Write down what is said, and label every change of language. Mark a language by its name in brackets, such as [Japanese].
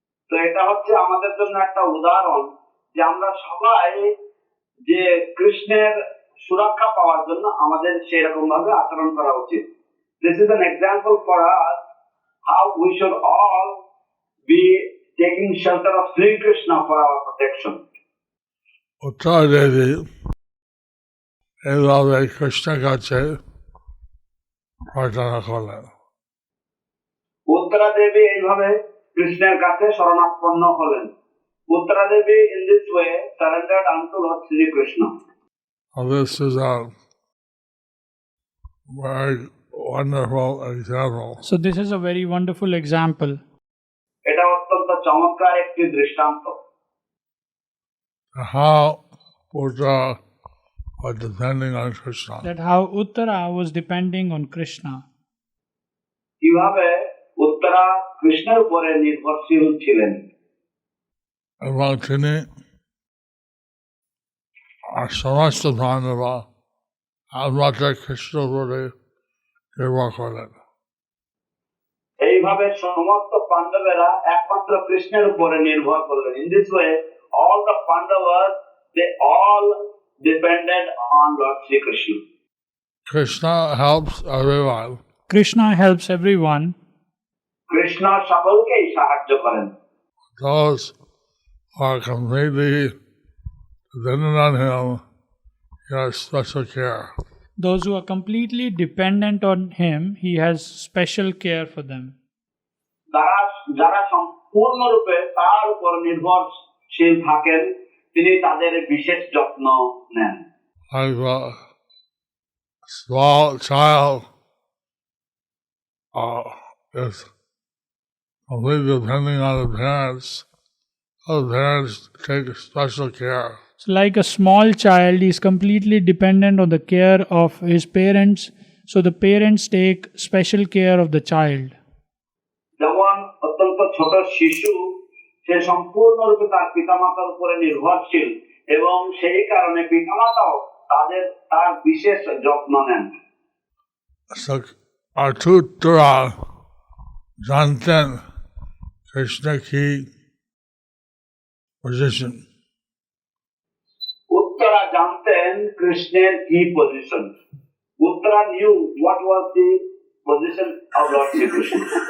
[Bangla] তো এটা হচ্ছে আমাদের জন্য একটা উদাহরণ যে আমরা সবাই যে কৃষ্ণের সুরক্ষা পাওয়ার জন্য আমাদের সেই রকম ভাবে আচরণ করা উচিত। [English] This is an example for us how we should all be taking shelter of Sri Krishna for our protection. [Bangla] উত্তর দেবী এইভাবে কৃষ্ণের কাছে প্রার্থনা করলেন। উত্তরা দেবী এইভাবে কৃষ্ণের কাছে শরণাপন্ন হলেন। [English] Uttara Devi in this way surrendered unto Lord Sri Krishna. This is a very wonderful example. So this is a very wonderful example. [Bangla] এটা অত্যন্ত চমৎকার একটি দৃষ্টান্ত। [English] How Buddha was depending on Krishna. That how Uttara was depending on Krishna. [Bangla] কিভাবে উত্তরা কৃষ্ণের উপরে নির্ভরশীল ছিলেন এবং তিনি সমস্ত পাণ্ডবা একমাত্র কৃষ্ণের উপরে নির্ভর করলেন। এইভাবে সমস্ত পাণ্ডবেরা একমাত্র কৃষ্ণের উপরে নির্ভর করলেন। [English] In this way all the Pandavas they all depended on Lord Sri Krishna. Krishna helps everyone. Krishna helps everyone. [Bangla] Krishna সকলকেই সাহায্য করেন। [English] Those who are completely dependent on him, he has special care. Those who are completely dependent on him, he has special care for them. [Bangla] যারা সম্পূর্ণরূপে তার উপর নির্ভরশীল থাকেন তিনি তাদের বিশেষ যত্ন নেন। [English] Like a small child is completely depending on the parents. The parents take special care. So like a small child is completely dependent on the care of his parents, so the parents take special care of the child. [Bangla] যেমন অত্যন্ত ছোট শিশু সে সম্পূর্ণরূপে তার পিতামাতার উপরে নির্ভরশীল এবং সেই কারণে পিতামাতাও তার বিশেষ যত্ন নেন। So our tutora जानते Krishna की position. উত্তরা জানতেন কৃষ্ণের কি position. [English] Uttara knew what was the position of Lord Sri Krishna.